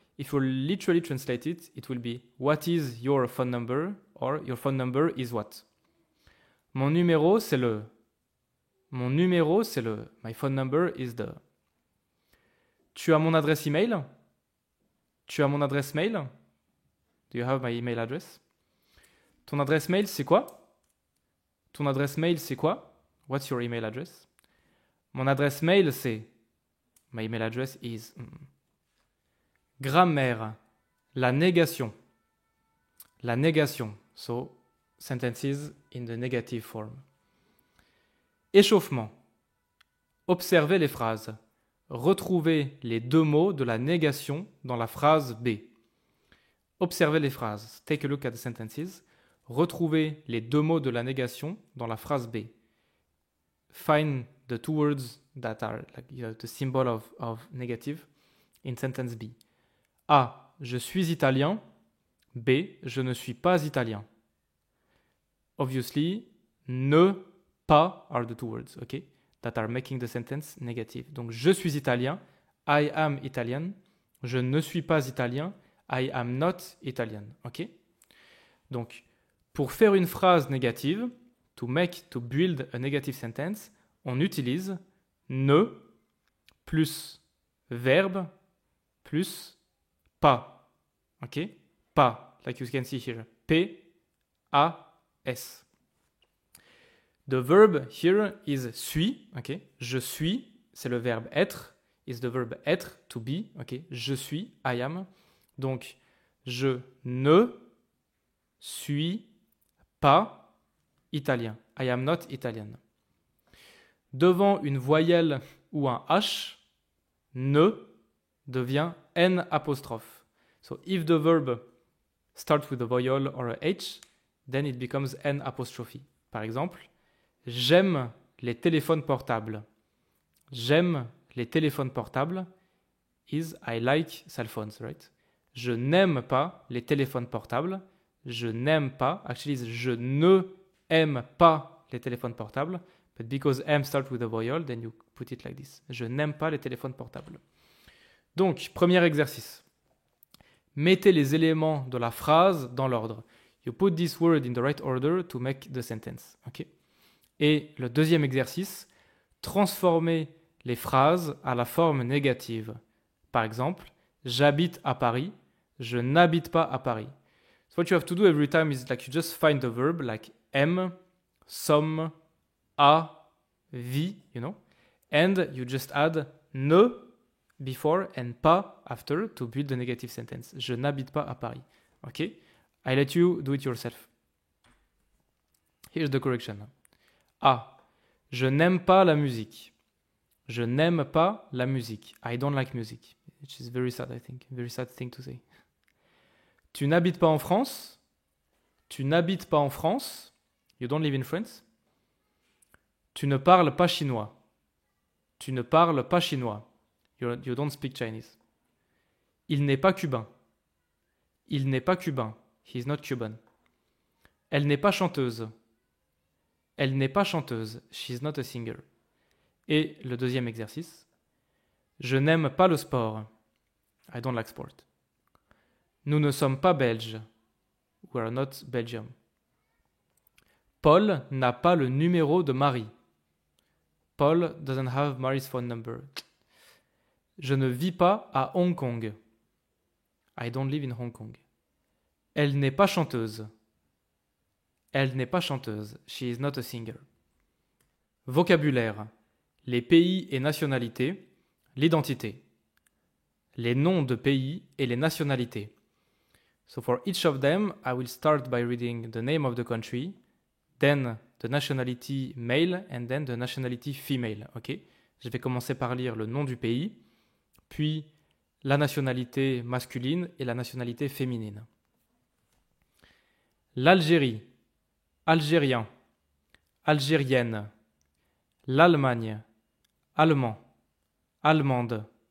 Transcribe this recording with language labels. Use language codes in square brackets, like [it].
[en] If you literally translate it, it will be what is your phone number? Or your phone number is what? [fr] Mon numéro, c'est le. Mon numéro, c'est le. [en] My phone number is the. [fr] Tu as mon adresse email? Tu as mon adresse mail? [en] Do you have my email address? [fr] Ton adresse mail, c'est quoi? Ton adresse mail, c'est quoi? [en] What's your email address? [fr] Mon adresse mail, c'est... [en] My email address is... [fr] Grammaire. La négation. La négation. [en] So, sentences in the negative form. [fr] Échauffement. Observez les phrases. Retrouvez les deux mots de la négation dans la phrase B. Observez les phrases. [en] Take a look at the sentences. [fr] Retrouvez les deux mots de la négation dans la phrase B. [en] Find the two words that are like, the symbol of negative in sentence B. [fr] A. Je suis italien. B. Je ne suis pas italien. [en] Obviously, ne pas are the two words, okay, that are making the sentence negative. [fr] Donc, je suis italien. [en] I am Italian. [fr] Je ne suis pas italien. [en] I am not Italian. Ok? Donc, pour faire une phrase négative, to build a negative sentence, on utilise ne plus verbe plus pas. Ok? Pas, like you can see here. P-A-S. The verb here is suis, ok? Je suis, c'est le verbe être, is the verb être, to be, ok? Je suis, I am. Donc, je ne suis pas italien. I am not Italian. [fr] Devant une voyelle ou un H, ne devient N apostrophe. [en] So if the verb starts with a vowel or a H, then it becomes N apostrophe. [fr] Par exemple, j'aime les téléphones portables. J'aime les téléphones portables [en] is I like cell phones, right? [fr] Je n'aime pas les téléphones portables. Je n'aime pas, actually, je ne aime pas les téléphones portables. [en] But because M starts with a vowel, then you put it like this. [fr] Je n'aime pas les téléphones portables. Donc, premier exercice. Mettez les éléments de la phrase dans l'ordre. [en] You put this word in the right order to make the sentence. Okay? [fr] Et le deuxième exercice, transformez les phrases à la forme négative. Par exemple, j'habite à Paris, je n'habite pas à Paris. [en] So what you have to do every time is like you just find the verb like am, some, a, vi, you know, and you just add ne before and pas after to build the negative sentence. [fr] Je n'habite pas à Paris. [en] Okay? I let you do it yourself. Here's the correction. A. [fr] Je n'aime pas la musique. Je n'aime pas la musique. [en] I don't like music. Which is very sad, I think. Very sad thing to say. [fr] Tu n'habites pas en France. Tu n'habites pas en France. [en] You don't live in France. [fr] Tu ne parles pas chinois. Tu ne parles pas chinois. [en] You don't speak Chinese. [fr] Il n'est pas cubain. Il n'est pas cubain. [en] He is not Cuban. [fr] Elle n'est pas chanteuse. Elle n'est pas chanteuse. [en] She is not a singer. [fr] Et le deuxième exercice. Je n'aime pas le sport. [en] I don't like sport. [fr] Nous ne sommes pas belges. [en] We are not Belgium. [fr] Paul n'a pas le numéro de Marie. [en] Paul doesn't have Mary's phone number. [fr] Je ne vis pas à Hong Kong. [en] I don't live in Hong Kong. [fr] Elle n'est pas chanteuse. Elle n'est pas chanteuse. [en] She is not a singer. [fr] Vocabulaire. Les pays et nationalités. L'identité. Les noms de pays et les nationalités. [en] So for each of them, I will start by reading the name of the country, then the nationality male, and then the nationality female. Okay? [fr] Je vais commencer par lire le nom du pays, puis la nationalité masculine et la nationalité féminine. L'Algérie, algérien, algérienne. L'Allemagne, allemand, allemande.